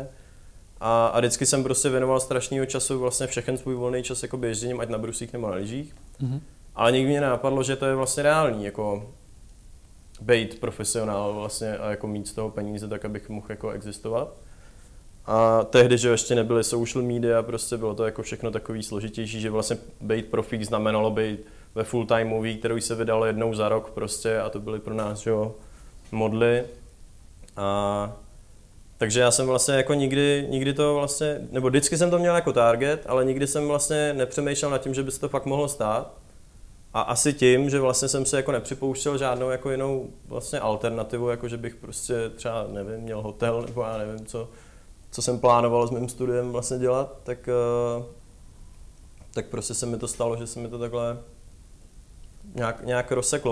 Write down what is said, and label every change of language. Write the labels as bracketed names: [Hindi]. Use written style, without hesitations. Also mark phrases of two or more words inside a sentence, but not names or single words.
[Czech] A vždycky jsem prostě věnoval strašného času vlastně všechen svůj volný čas jako běžděním, ať na bruslích nebo na lyžích. Ale nikdy mě nenapadlo, že to je vlastně reálný, jako být profesionál vlastně a jako mít z toho peníze tak, abych mohl jako existovat. A tehdy, že ještě nebyly [English] social media, [Czech] prostě bylo to jako všechno takový složitější, že vlastně být profík znamenalo být ve [English] full time movie, [Czech] kterou se vydalo jednou za rok prostě a to byly pro nás, jo, modly. Takže já jsem vlastně jako nikdy to vlastně, nebo vždycky jsem to měl jako target, ale nikdy jsem vlastně nepřemýšlel nad tím, že by se to fakt mohlo stát. A asi tím, že vlastně jsem se jako nepřipouštěl žádnou jako jinou vlastně alternativu, jako že bych prostě třeba, nevím, měl hotel nebo já nevím co jsem plánoval s mým studiem vlastně dělat, tak prostě se mi to stalo, že se mi to takhle nějak rozseklo.